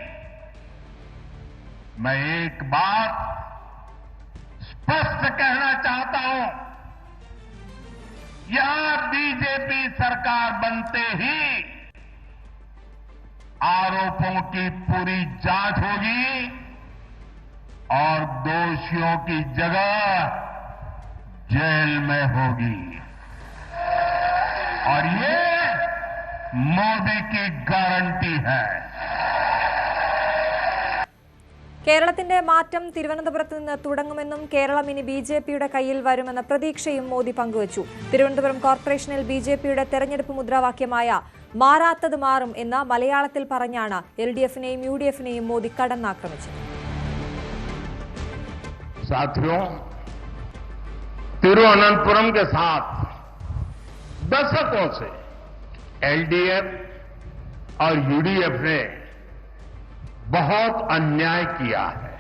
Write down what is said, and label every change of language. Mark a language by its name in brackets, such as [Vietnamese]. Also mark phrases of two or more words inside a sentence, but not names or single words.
[Hindi] मैं एक बात स्पष्ट कहना चाहता हूं, यहां बीजेपी सरकार बनते ही आरोपों की पूरी जांच होगी और दोषियों की जगह जेल में होगी. और ये മോദി की गारंटी है. [Malayalam] കേരളത്തിന്റെ മാറ്റം തിരുവനന്തപുരത്ത് നിന്ന് തുടങ്ങുമെന്നും കേരളം ഇനി ബിജെപിയുടെ കയ്യിൽ വരുമെന്ന പ്രതീക്ഷയും മോദി പങ്കുവച്ചു. തിരുവനന്തപുരം കോർപ്പറേഷനിൽ ബിജെപിയുടെ തെരഞ്ഞെടുപ്പ് മുദ്രാവാക്യമായ മാറാത്തത് മാറും എന്ന മലയാളത്തിൽ പറഞ്ഞാണ് എൽഡിഎഫിനെയും യുഡിഎഫിനെയും മോദി കടന്നാക്രമിച്ചത്. [Hindi] साथियों, तिरुवनंतपुरम के साथ दशकों से एलडीएफ और यूडीएफ ने बहुत अन्याय किया है.